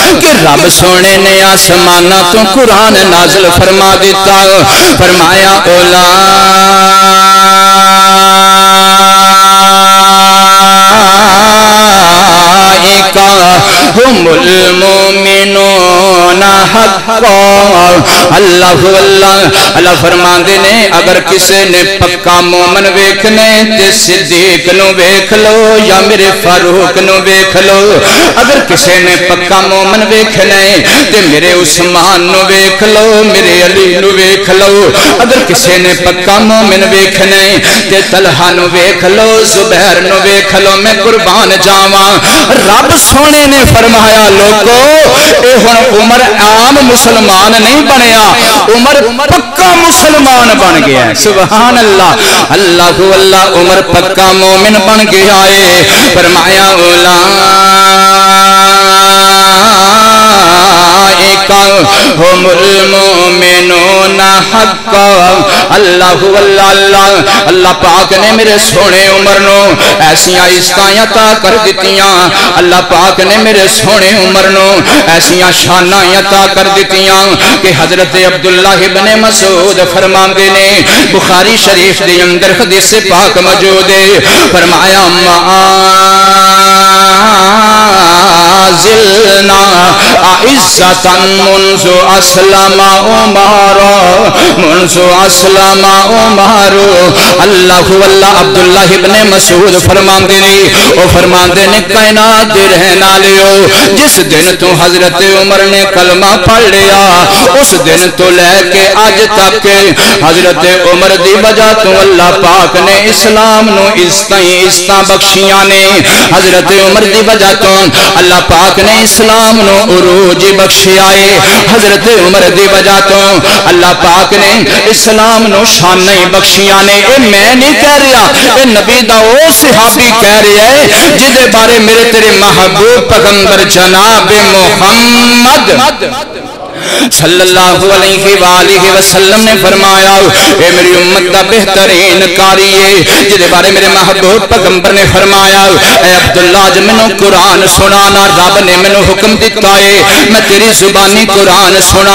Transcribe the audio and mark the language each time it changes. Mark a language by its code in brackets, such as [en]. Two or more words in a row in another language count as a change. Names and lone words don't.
[pa] کہ رب سونے نے آسماناں تو قرآن نازل فرما دیتا, فرمایا [ar] اولا ہم المومنون حقا. [pa] اللہ اللہ فرماندے نے اگر کسے نے پکا مومن ویکھنے تے صدیق نو ویکھ لو یا میرے فاروق نو ویکھ لو. اگر کسے نے پکا مومن ویکھنے تے میرے عثمان نو ویکھ لو, میرے علی نو ویکھ لو. اگر کسے نے پکا مومن ویکھنے تے طلحہ نو ویکھ لو, زبیر نو ویکھ لو. میں قربان جاواں رب سونے نے فرمایا لوگو اے ہن عمر عام مسلمان نہیں بنیا, عمر پکا مسلمان بن گیا ہے. [ar] سبحان اللہ. [pa] اللہ اللہ عمر پکا مومن بن گیا ہے. فرمایا [ar] اولا ہم المومنون حقا. [pa] اللہ اللہ اللہ پاک نے میرے سونے عمر نو ایسیاں عزتاں عطا کر دتیاں, اللہ پاک نے میرے سونے عمر نو ایسیاں شاناں عطا کر دتیاں کہ حضرت عبداللہ ابن مسعود فرماندے نے بخاری شریف دے اندر حدیث پاک موجود ہے. فرمایا [ar] زلنا عزتا منذ اسلم عمر, منذ اسلم عمر. [pa] اللہ اللہ. عبداللہ ابن مسعود فرماندے نے او فرماندے نے کائنات دے رہن والےو جس دن تو حضرت عمر نے کلمہ پڑھ لیا اس دن تو لے کے اج تک حضرت عمر دی وجہ تو اللہ پاک نے اسلام نو عزتاں بخشیاں نے. حضرت عمر دی وجہ تو اللہ پاک نے اسلام نو عروج بخشیا ہے. حضرت عمر دی وجہ تو اللہ پاک نے اسلام نو شانیں بخشیاں نے. اے میں نہیں کہہ رہا, اے نبی دا او صحابی کہہ رہا ہے جدے بارے میرے تیرے محبوب پیغمبر جناب محمد [ar] صلی اللہ علیہ وآلہ وسلم [pa] نے فرمایا اے میری امت دا بہترین کاری ہے جدے بارے میرے محبوب پیغمبر نے فرمایا اے عبداللہ جب میں نے قرآن سنانا رب نے میں نے حکم دیتا ہے میں تیری زبانی قرآن سنا.